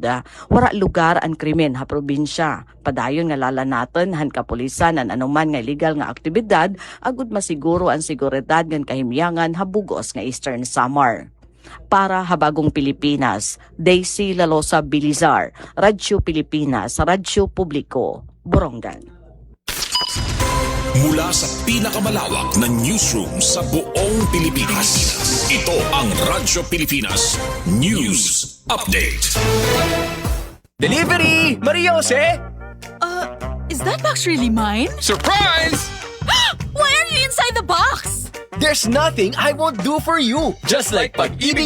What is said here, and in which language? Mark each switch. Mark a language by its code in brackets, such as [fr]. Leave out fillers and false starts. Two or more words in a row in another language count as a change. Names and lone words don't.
[war] Wara lugar ang krimen ha probinsya. Padayon nga lalanaton han kapulisan an anuman nga illegal nga aktibidad agud masiguro ang seguridad ngan kahimyangan habugos nga Eastern Samar. Para Habagong Pilipinas, Daisy Lalosa Bilizar, Radyo Pilipinas, Radyo Publiko, Borongan. [tl] Mula sa pinakamalawak na newsroom sa buong Pilipinas, ito ang Radyo Pilipinas News Update. [en] Delivery! Maria Jose! Is that box really mine? Surprise! Why are you inside the box? There's nothing I won't do for you. Just like pag-ibig